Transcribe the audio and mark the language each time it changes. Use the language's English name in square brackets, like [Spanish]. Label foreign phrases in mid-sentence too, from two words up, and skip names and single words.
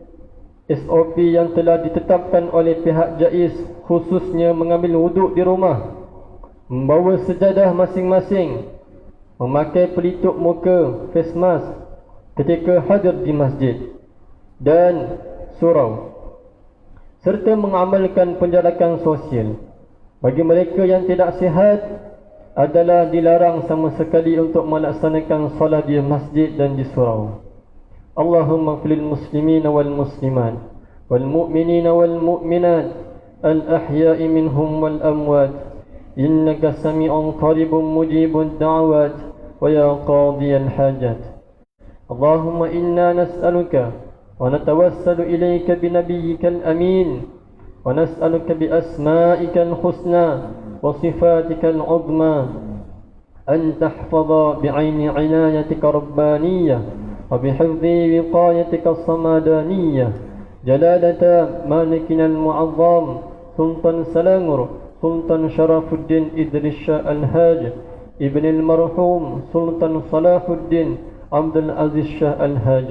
[Malay] SOP yang telah ditetapkan oleh pihak JAIS, khususnya mengambil wuduk di rumah, membawa sejadah masing-masing, memakai pelitup muka [English] face mask [Malay] ketika hadir di masjid dan surau, serta mengamalkan penjarakan sosial. Bagi mereka yang tidak sihat adalah dilarang sama sekali untuk melaksanakan solat di masjid dan di surau. [Arabic] اللهم في المسلمين والمسلمات والمؤمنين والمؤمنات الأحياء منهم والأموات إنك سميع قريب مجيب الدعوات ويا قاضي الحاجات. اللهم إنا نسألك ونتوسل إليك بنبيك الأمين ونسألك بأسمائك الحسنى وصفاتك العظمى أن تحفظ بعين عنايتك الربانية وبحفظ وقايتك الصمدانية جلالة مالكنا المعظم سلطان سلانغر سلطان شرف الدين إدريس الهاج ابن المرحوم سلطان صلاح الدين عبد العزيز شاه الهاج.